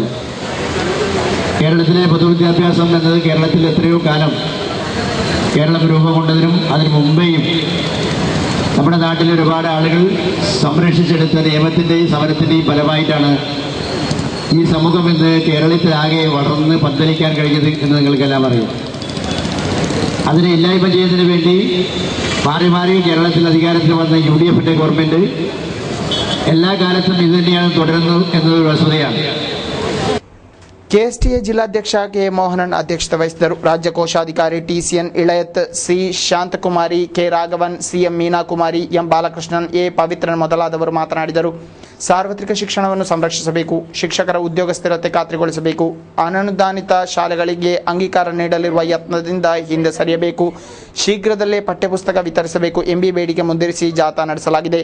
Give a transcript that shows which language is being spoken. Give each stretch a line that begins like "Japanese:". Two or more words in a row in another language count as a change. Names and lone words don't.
Malayalam: കേരളത്തിലെ പൊതുവിദ്യാഭ്യാസം എന്നത് കേരളത്തിൽ എത്രയോ കാലം കേരളം രൂപം കൊണ്ടതിനും അതിനു മുമ്പേയും നമ്മുടെ നാട്ടിൽ ഒരുപാട് ആളുകൾ സംരക്ഷിച്ചെടുത്ത നിയമത്തിൻ്റെയും സമരത്തിൻ്റെയും ഫലമായിട്ടാണ് ഈ സമൂഹം ഇന്ന് കേരളത്തിലാകെ വളർന്ന് പന്തലിക്കാൻ കഴിഞ്ഞത് എന്ന് നിങ്ങൾക്കെല്ലാം അറിയാം. അതിനെ ഇല്ലായ്മ ചെയ്യുന്നതിന് വേണ്ടി മാറി മാറി കേരളത്തിൽ അധികാരത്തിൽ വന്ന UDFന്റെ ഗവൺമെന്റ് എല്ലാ കാലത്തും ഇത് തന്നെയാണ് തുടരുന്നത് എന്നതൊരു വസ്തുതയാണ്.
Kannada: KSTE ಜಿಲ್ಲಾಧ್ಯಕ್ಷ K ಮೋಹನನ್ ಅಧ್ಯಕ್ಷತೆ ವಹಿಸಿದರು. ರಾಜ್ಯ ಕೋಶಾಧಿಕಾರಿ TCN ಇಳಯತ್, C ಶಾಂತಕುಮಾರಿ, K ರಾಘವನ್, CM ಮೀನಾಕುಮಾರಿ, M ಬಾಲಕೃಷ್ಣನ್, A ಪವಿತ್ರನ್ ಮೊದಲಾದವರು ಮಾತನಾಡಿದರು. ಸಾರ್ವತ್ರಿಕ ಶಿಕ್ಷಣವನ್ನು ಸಂರಕ್ಷಿಸಬೇಕು, ಶಿಕ್ಷಕರ ಉದ್ಯೋಗ ಸ್ಥಿರತೆ ಖಾತ್ರಿಗೊಳಿಸಬೇಕು, ಅನುದಾನಿತ ಶಾಲೆಗಳಿಗೆ ಅಂಗೀಕಾರ ನೀಡಲಿರುವ ಯತ್ನದಿಂದ ಹಿಂದೆ ಸರಿಯಬೇಕು, ಶೀಘ್ರದಲ್ಲೇ ಪಠ್ಯಪುಸ್ತಕ ವಿತರಿಸಬೇಕು ಎಂಬ ಬೇಡಿಕೆ ಮುಂದಿರಿಸಿ ಜಾಥಾ ನಡೆಸಲಾಗಿದೆ.